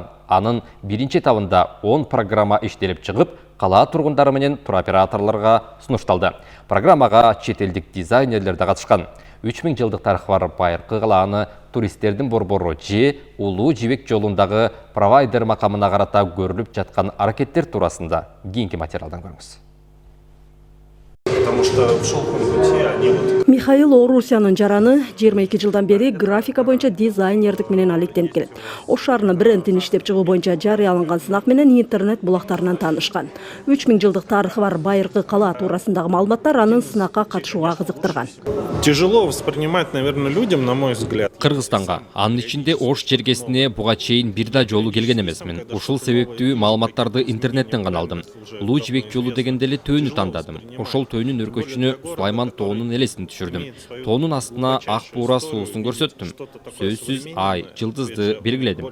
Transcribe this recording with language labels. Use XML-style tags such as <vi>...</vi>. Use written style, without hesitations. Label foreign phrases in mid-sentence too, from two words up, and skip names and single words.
<ky>Анын биринчи этабында 10 программа иштелип чыгып, кала тургундары менен туроператорлорго сунушталды. Программага чет элдик дизайнерлер да катышкан. 3000 жылдык тарыхы бар байыркы калааны туристтердин борбору же улуу жибек жолундагы провайдер макамына карата көрүлүп жаткан аракеттер туурасында кийинки материалдан көрүңүз.</ky> <ru>Потому что в шелковом пути они</ru> <ky>Михаил Орусянын жараны 22 жылдан бери графика боюнча дизайнердик менен алектенип келет. Ош шаарынын брендин иштеп чыгуу боюнча жарыяланган сынак менен интернет булактарынан таанышкан. 3000 жылдык тарыхы бар байыркы кала туурасындагы маалыматтар анын сынакка катышууга кызыктырган.</ky> <ru>Тяжело воспринимать, наверное, людям, на мой взгляд.</ru> <ky>Кыргызстанга, анын ичинде Ош жергесине буга чейин бир да жолу келген эмесмин. Ушул себептүү маалыматтарды интернеттен гана алдым. Улуу жибек жолу дегенде эле төөнү тандадым. Ошол төөнүн өркөчүнө Сулайман тоонун элесин түшүрдүм. Тоонун астына ак буура суусун көрсөттүм. Сөзсүз ай, жылдызды белгиледим.</ky>